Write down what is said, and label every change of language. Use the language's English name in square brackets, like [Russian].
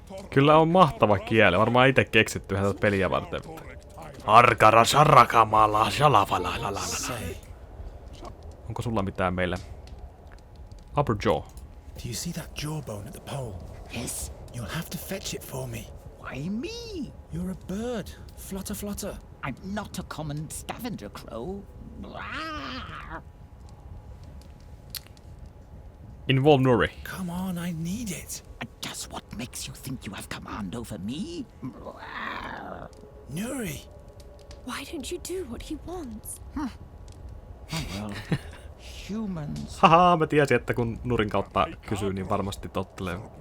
[Finnish] Kyllä on mahtava kieli, varmaan itse keksitty tätä peliä varten. Arkara sarakamala shalavala. [English] Say, [Finnish] Onko sulla mitään meille? [English] Upper jaw. do you see that jawbone at the pole? Yes. You'll have to fetch it for me. Why me? You're a bird. Flutter, flutter. I'm not a common scavenger crow. Blah. Involve Nuri. Come on, I need it. And just what makes you think you have command over me? Nuri. Why don't you do what he wants? Oh well, humans. [Finnish] Haha, mä tiesin, että kun Nurin kautta kysyy, niin varmasti tottelee.